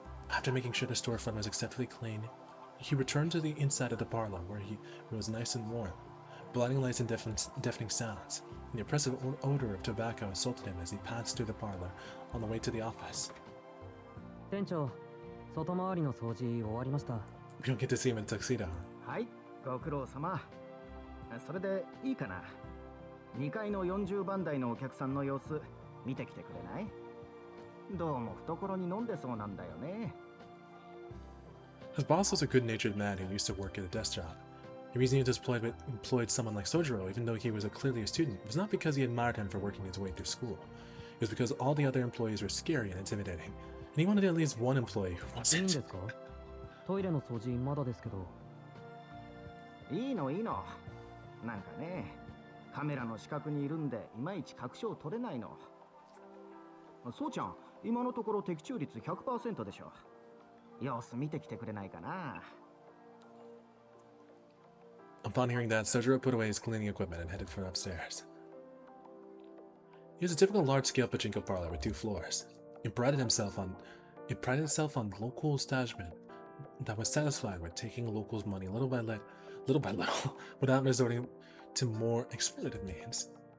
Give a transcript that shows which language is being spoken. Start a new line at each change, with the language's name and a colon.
English: After making sure the storefront was acceptably clean, he returned to the inside of the parlor, where it was nice and warm. Blinding lights and deafening sounds, and the oppressive odor of tobacco assaulted him as he passed through the parlor on the way to the office.
Japanese: 店長、外回りの掃除終わりました。
English: We don't get to see him in tuxedo.
Japanese: はい、ご苦労様。それでいいかな。 2階の40番台のお客さんの様子見てきてくれない？どうも懐に飲んでそうなんだよね。
English: His boss was a good-natured man who used to work at a desk job. The reason he employed someone like Sojiro, even though he was clearly a student, was not because he admired him for working his way through school. It was because all the other employees were scary and intimidating, and he wanted at least one employee who wasn't.
Japanese: トイレの掃除まだですけど。いいのいいの。なんかね、カメラの死角にいるんでいまいち確証取れないの。そうちゃん、今のところ的中率 100% でしょ。様子見てきてくれないかな。
English: Upon hearing that, Sojiro put away his cleaning equipment and headed for upstairs. It was a typical large-scale pachinko parlor with 2 floors. It prided itself on local establishment that was satisfied with taking locals' money little by little, without resorting to more exploitative means.